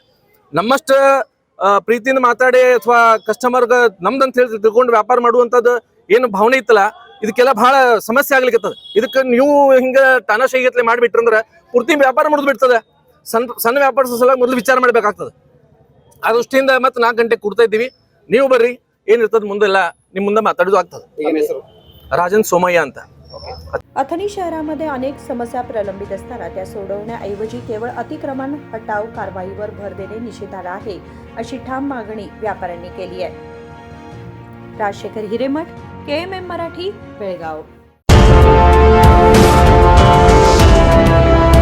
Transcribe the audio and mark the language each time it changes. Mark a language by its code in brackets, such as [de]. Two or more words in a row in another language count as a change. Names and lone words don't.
[kn] ನಮ್ಮಷ್ಟು ಪ್ರೀತಿಯಿಂದ ಮಾತಾಡಿ ಅಥವಾ ಕಸ್ಟಮರ್ಗೆ ನಮ್ದಂತ ಹೇಳಿ ತಿಳ್ಕೊಂಡು ವ್ಯಾಪಾರ ಮಾಡುವಂಥದ್ದು ಏನು ಭಾವನೆ ಇತ್ತಲ್ಲ, ಇದಕ್ಕೆಲ್ಲ ಬಹಳ ಸಮಸ್ಯೆ ಆಗ್ಲಿಕ್ಕತ್ತದ. ಇದಕ್ಕೆ ನೀವು ಹಿಂಗ ತಾನಾಶಾಹಿಗತ್ಲೆ ಮಾಡಿಬಿಟ್ರಂದ್ರ ಪೂರ್ತಿ ವ್ಯಾಪಾರ ಮುರಿದು ಬಿಡ್ತದೆ. ಸಣ್ಣ ವ್ಯಾಪಾರದ ಸಲ ಮೊದಲು ವಿಚಾರ ಮಾಡ್ಬೇಕಾಗ್ತದೆ. ಆ ದೃಷ್ಟಿಯಿಂದ ಮತ್ತೆ 4 ಗಂಟೆಗೆ ಕೊಡ್ತಾ ಇದ್ದೀವಿ. ನೀವು ಬರ್ರಿ, ಏನಿರ್ತದ ಮುಂದೆಲ್ಲ ನಿಮ್ಮ ಮುಂದೆ माताडोದು ಆಗ್ತದೆ. ಈಗ ಹೆಸರು राजन सोमय्या ಅಂತ. [mr] अथणी शहरामध्ये अनेक समस्या प्रलंबित असताना त्या सोडवण्याऐवजी केवळ अतिक्रमण हटाव कारवाईवर भर देणे निषेधार्ह आहे, अशी ठाम मागणी व्यापाऱ्यांनी केली आहे. राजशेखर हिरेमठ, KMM मराठी, बेळगाव.